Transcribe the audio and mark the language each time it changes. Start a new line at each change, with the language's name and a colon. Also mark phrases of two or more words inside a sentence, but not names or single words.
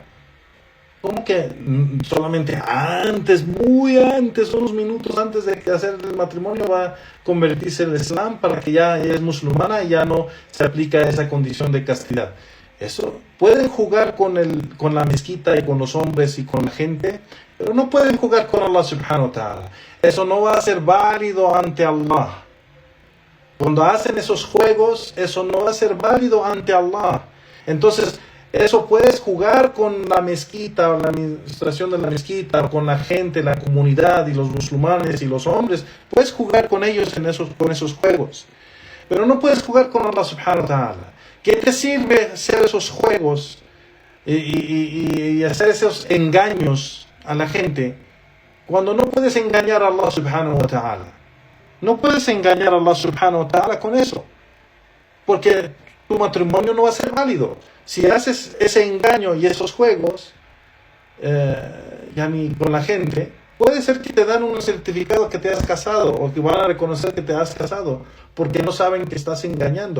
Spanish: ¿Cómo que solamente antes, muy antes, unos minutos antes de hacer el matrimonio va a convertirse en el Islam para que ya es musulmana y ya no se aplica esa condición de castidad? Eso, pueden jugar con la mezquita y con los hombres y con la gente, pero no pueden jugar con
Arabic: الله سبحانه وتعالى.
Spanish: Eso no va a ser válido ante Allah. Cuando hacen esos juegos, eso no va a ser válido ante Allah. Entonces, eso puedes jugar con la mezquita, o la administración de la mezquita, o con la gente, la comunidad y los musulmanes y los hombres. Puedes jugar con ellos con esos juegos. Pero no puedes jugar con
Arabic: الله سبحانه وتعالى.
Spanish: ¿Qué te sirve hacer esos juegos y hacer esos engaños a la gente cuando no puedes engañar a
Arabic: الله سبحانه وتعالى?
Spanish: No puedes engañar a
Arabic: الله سبحانه وتعالى
Spanish: con eso, porque tu matrimonio no va a ser válido. Si haces ese engaño y esos juegos con la gente, puede ser que te dan un certificado que te has casado, o que van a reconocer que te has casado, porque no saben que estás engañando.